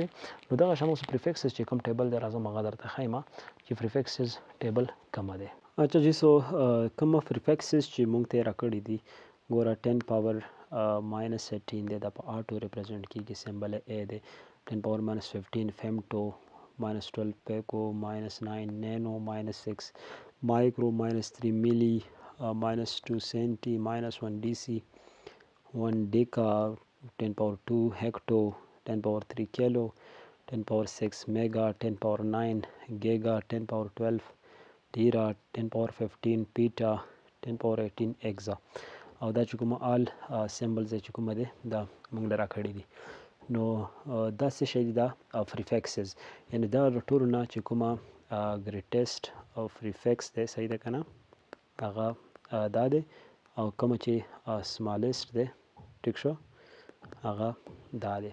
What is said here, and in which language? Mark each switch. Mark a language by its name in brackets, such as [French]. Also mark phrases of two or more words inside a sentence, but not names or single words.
[Pashto] نو دغه شان اوس پریفکسز چې کوم ټیبل دی راځم هغه درته ښیم چې پریفکسز ټیبل کومه دی. [Urdu] اچھا جی [Pashto] سو کومه پریفکسز چې مونږ ته یې راکړي دي ګوره 10 [English] power minus [Pashto] 18 دی دا په [English] atto represent [Pashto] کیږي سمبل ای دی 10 [English] power minus 15 femto minus 12 pico, minus 9 nano, minus 6 micro, minus 3 milli, minus 2 centi, minus 1 dc, 1 deca, 10 power 2 hecto, 10 power 3 kilo, 10 power 6 mega, 10 power 9 giga, 10 power 12 tera, 10 power 15 peta, 10 power 18 exa. [Pashto] او دا چې کومه آل سیمبلز چې کومه دی دا موږ له راکړي دي. نو دا څه شی دی دا پریفکسز یعنی دا ټولو نه چې کومه ګریټیسټ او پریفکس دی صحیح ده که نه هغه دا دی او کومه چې سمالسټ دی ټیک شو هغه دا دی.